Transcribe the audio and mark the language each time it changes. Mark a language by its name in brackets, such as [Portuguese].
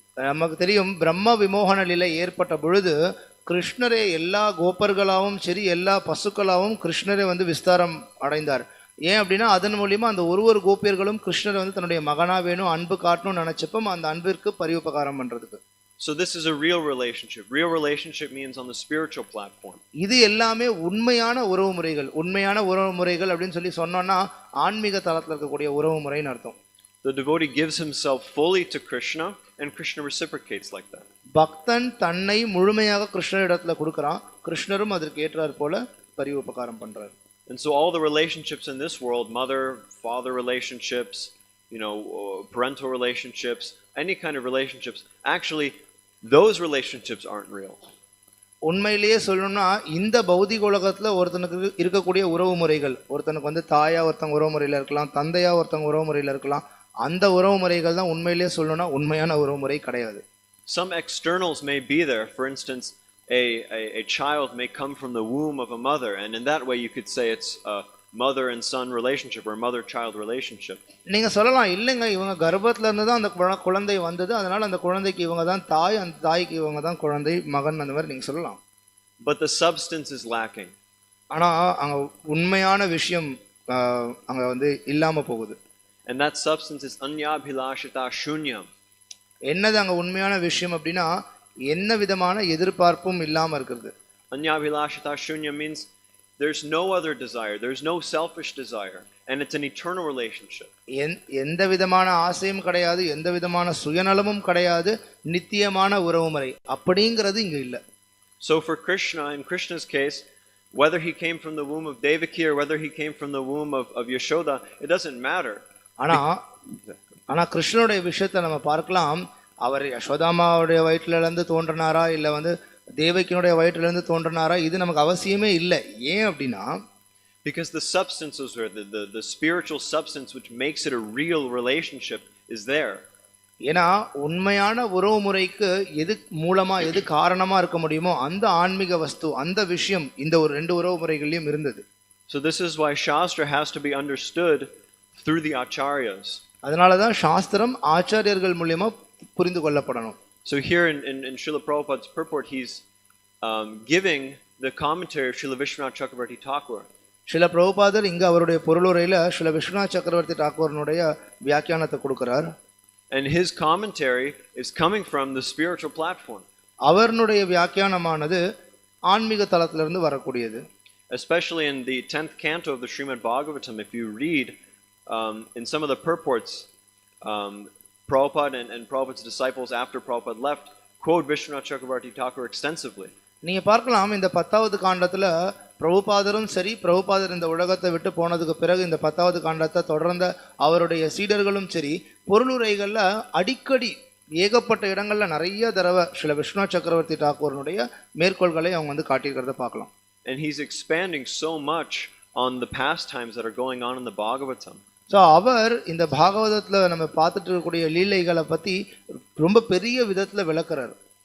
[Tamil] நமக்கு தெரியும் பிரம்ம விமோகன லீலை ஏற்பட்ட பொழுது கிருஷ்ணரே எல்லா கோபர்களாவும் சரி எல்லா பசுக்களாவும் கிருஷ்ணரே விஸ்தாரம் அடைந்தார். ஏன் அப்படின்னா அதன் மூலியமா அந்த ஒரு கோபியர்களும் கிருஷ்ணரை தன்னுடைய மகனா வேணும் அன்பு காட்டணும்னு நினைச்சப்ப அந்த அன்பிற்கு பரிவுபகாரம் பண்றதுக்கு. [English] So this is a real relationship. Real relationship means on the spiritual platform. [Tamil] இது எல்லாமே உண்மையான உறவு முறைகள். உண்மையான உறவு முறைகள் அப்படின்னு சொல்லி சொன்னோம்னா ஆன்மீக தளத்துல இருக்கக்கூடிய உறவு முறைன்னு அர்த்தம். [English] The devotee gives himself fully to Krishna and Krishna reciprocates like that. [Tamil] பக்தன் தன்னை முழுமையாக கிருஷ்ணரிடத்துல கொடுக்கறான், கிருஷ்ணரும் அதற்கு ஏற்றார் போல பரிவுபகாரம் பண்றார். [English] And so all the relationships in this world, mother father relationships, parental relationships, any kind of relationships, actually those relationships aren't real. [Tamil] உண்மையிலேயே சொல்லணும்னா இந்த பௌதிக உலகத்துல ஒருத்தனுக்கு இருக்கக்கூடிய உறவு முறைகள், ஒருத்தனுக்கு வந்து தாயா ஒருத்தங்க உறவு முறையில இருக்கலாம், தந்தையா ஒருத்தங்க உறவு முறையில இருக்கலாம். அந்த உறவு முறைகள் தான் உண்மையிலேயே சொல்லணும்னா உண்மையான உறவு முறை கிடையாது. [English] Some externals may be there. For instance, a child may come from the womb of a mother, and in that way you could say it's a mother and son relationship or mother-child relationship. [Tamil] நீங்க சொல்லலாம், இல்லைங்க இவங்க கர்ப்பத்துல இருந்து தான் அந்த குழந்தை வந்தது, அதனால அந்த குழந்தைக்கு இவங்க தான் தாய், அந்த தாய்க்கு இவங்க தான் குழந்தை மகன், அந்த மாதிரி நீங்க சொல்லலாம். [English] But the substance is lacking. [Tamil] ஆனா அங்க உண்மையான விஷயம் அங்க வந்து இல்லாம போகுது. [English] And that substance is anyabhilashita shunyam. [Tamil] என்னது அங்க உண்மையான விஷயம் அப்படின்னா என்ன விதமான எதிர்பார்ப்பும் இல்லாம இருக்கிறது. [English] Anyabhilashita shunyam means there's no other desire, there's no selfish desire, and it's an eternal relationship. [Tamil] எந்த விதமான ஆசையும் கிடையாது, எந்த விதமான சுயநலமும் கிடையாது, நித்தியமான உறவுமுறை அப்படிங்கிறது இங்க இல்ல. [English] So for Krishna, in Krishna's case, whether he came from the womb of Devaki or whether he came from the womb of Yashoda, it doesn't matter. [Tamil] ஆனா கிருஷ்ணனுடைய விஷயத்தை நம்ம பார்க்கலாம், அவர் யசோதாமாவுடைய வயிற்றுல இருந்து தோன்றினாரா இல்ல வந்து தேவகியினுடைய வயிற்றுல இருந்து தோன்றினாரா, இது நமக்கு அவசியமே இல்லை. ஏன் அப்படின்னா [English] because the substances or the spiritual substance which makes it a real relationship is there. [Tamil] ஏன்னா உண்மையான உறவு முறைக்கு எது மூலமா எது காரணமா இருக்க முடியுமோ அந்த ஆன்மீக வஸ்து, அந்த விஷயம் இந்த ஒரு ரெண்டு உறவு முறைகள்லயும் இருந்தது. [English] So this is why Shastra has to be understood through the acharyas. [Tamil] அதனாலதான் சாஸ்திரம் ஆச்சாரியர்கள் மூலமா புரிந்து கொள்ளப்படணும். [English] So here in Srila Prabhupada's purport, he's giving the commentary of Srila Vishwanath Chakravarti Thakur. [Tamil] Srila பிரபுபாதர் இங்க அவருடைய பொருளுரையில ஸ்ரீல விஸ்வநாத் சக்கரவர்த்தி டாக்கூரனுடைய வியாக்கியானத்தை கொடுக்கிறார். [English] And his commentary is coming from the spiritual platform. [Tamil] அவருடைய வியாக்கியானமானது ஆன்மீக தளத்திலிருந்து வரக்கூடியது. [English] Especially in the 10th canto of the Srimad Bhagavatam, if you read in some of the purports, Prabhupada and Prabhupada's disciples after Prabhupada left quote Vishwanath Chakravarti Thakur extensively. [Tamil] நீங்க பார்க்கலாம், இந்த 10வது காண்டத்துல பிரபுபாதரும் சரி, பிரபுபாதர் இந்த உலகத்தை விட்டு போனதுக்கு பிறகு இந்த 10வது காண்டத்தை தொடர்ந்த அவருடைய சீடர்களும் சரி, பொருளுரைகள்ல அடிக்கடி ஏகப்பட்ட இடங்கள்ல நிறைய தடவை ஸ்ரீல விஸ்வநாத் சக்கரவர்த்தி டாக்கூரனுடைய மேற்கோள்களை அவங்க வந்து காட்டியிருக்கிறத பார்க்கலாம். [English] And he's expanding so much on the pastimes that are going on in the Bhagavatam. [Tamil] So அவர் இந்த பாகவதத்துல நம்ம பார்த்துட்டு இருக்கக்கூடிய லீலைகளை பத்தி ரொம்ப பெரிய விதத்துல விளக்குறாரு.